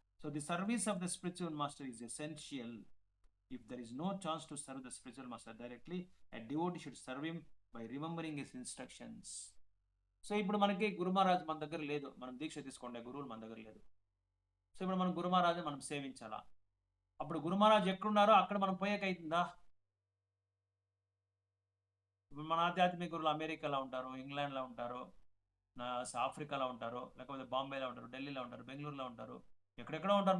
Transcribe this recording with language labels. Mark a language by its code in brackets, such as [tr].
[en] So the service of the spiritual master is essential. If there is no chance to serve the spiritual master directly, a devotee should serve him by remembering his instructions. [te] So ఇప్పుడు మనకి గురు మహారాజ్ మన దగ్గర లేదు, మనం దీక్ష తీసుకోండి, గురువులు మన దగ్గర లేదు. సో ఇప్పుడు మనం గురు మహారాజ్ మనం సేవించాలా. అప్పుడు గురు మహారాజ్ ఎక్కడున్నారో అక్కడ మనం పోయేకైతుందా? ఇప్పుడు మన ఆధ్యాత్మిక గురువులు అమెరికాలో ఉంటారు, ఇంగ్లాండ్లో ఉంటారు, ఆఫ్రికాలో ఉంటారు, లేకపోతే బాంబేలో ఉంటారు, ఢిల్లీలో ఉంటారు, బెంగళూరులో ఉంటారు, ఎక్కడెక్కడో ఉంటారు.